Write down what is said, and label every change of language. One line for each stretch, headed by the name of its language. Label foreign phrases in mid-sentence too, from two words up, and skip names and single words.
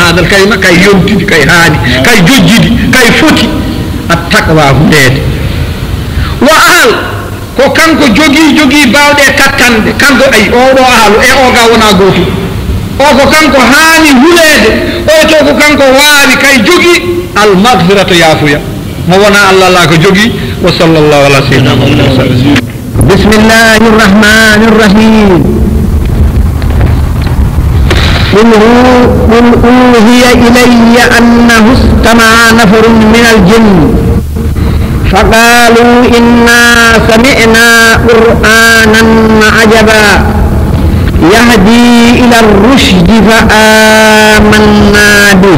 Arabic: هذه الكلمة
Fula: kay yontidi kay haani kay jojjidi kay foti attaqwa hulede wa ahal ko kanko jogii bawɗe kattanɗe kanko ay oɗo ahlu e oga wona gotum o ko kanko haani hulede o to ko kanko waawi kay jogii almagfirata yaafuya mo wona allah la ko jogii
Arabic: وصلى الله على سيدنا محمد وسلم بسم الله الرحمن الرحيم قل أوحي إلي أنه استمع نفر من الجن فقالوا إنا سمعنا قرآنا عجبا يهدي إلى الرشد فآمنا به